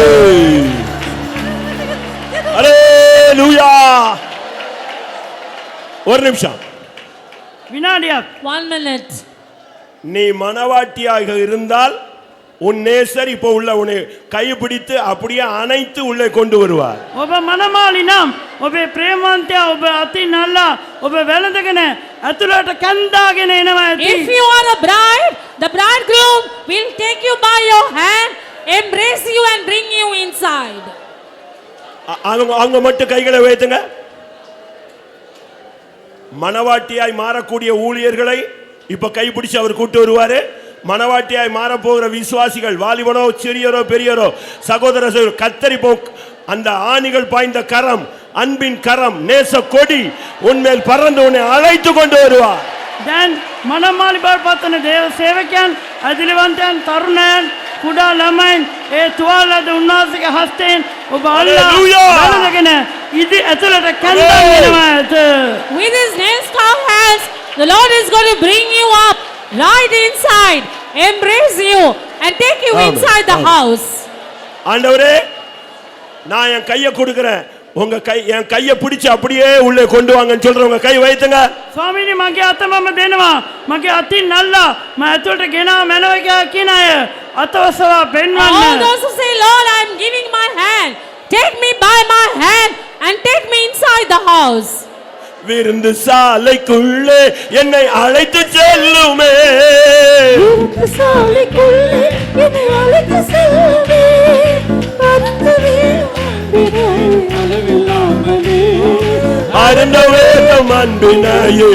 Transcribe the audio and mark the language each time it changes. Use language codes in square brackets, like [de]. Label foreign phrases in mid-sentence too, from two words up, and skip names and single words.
[ta] அல்லேலூயா. ஒரு நிமிஷம். [si] විනාඩියක්. [en] 1 minute. [ta] நீ மனவாட்டியாக இருந்தால் உன் நேசர் இப்போ உள்ள உன்னை கைப்பிடித்து அப்படியே அணைத்து உள்ளே கொண்டு வருவார். [si] ඔබ මනමාලි නම් ඔබේ ප්‍රේමවන්තයා ඔබ අතින් අල්ලා ඔබ වැළඳගෙන ඇතුළට කැන්දාගෙන එනවා ඇති. [en] If you are a bride, the bridegroom will take you by your hand, embrace you and bring you inside. [ta] அவங்க மட்டும் கைகளை வைத்துங்க. மனவாட்டியாய் மாறக்கூடிய ஊழியர்களை இப்ப கைப்பிடிச்சு அவர் கூட்டு வருவாரு. மனவாட்டியாய் மாற போகிற விசுவாசிகள், வாலிபனோ சிறியரோ பெரியரோ, சகோதர கத்தரி அந்த ஆணிகள் பாய்ந்த கரம், அன்பின் கரம், நேச கொடி உன்மேல் பறந்து உன்னை அழைத்து கொண்டு வருவார். [si] දැන් මනමාලි බවට පත්වන දේව සේවකයන්, අදිලිවන්තයන්, තරුණයන්, කුඩා ළමයින් ඒ තුවාලද උන්වහන්සේගේ හස්තයෙන් ඔබ අල්ලා වැළඳගෙන ඉදි ඇතුළට කැන්දාගෙන එනවා ඇත. [en] With his nail-scarred hands, the Lord is going to bring you up right inside, embrace you and take you inside the house. [ta] ஆண்டவரே, நான் என் கையை கொடுக்கிறேன், உங்க கை என் கையை பிடிச்சு அப்படியே உள்ளே கொண்டு வாங்கன்னு சொல்றவங்க கை வைத்துங்க. [si] ස්වාමීනි මගේ අත මම දෙනවා. මගේ අතින් අල්ලා මම ඇතුළට ගෙනා මැනව කියන අය අතවසවා [en] All [si] පෙන්වන්න. [en] those who say, Lord, I am giving my hand, take me by my hand and take me inside the house. [ta] விருந்து சாலைக்குள்ளே என்னை அழைத்து செல்லுமே. விருந்து சாலைக்குள்ளே என்னை அழைத்து செல்லுமே. அருந்தவே மந்திரமே அளவில்லாமலே. அருந்த வேதம் அன்பினையே.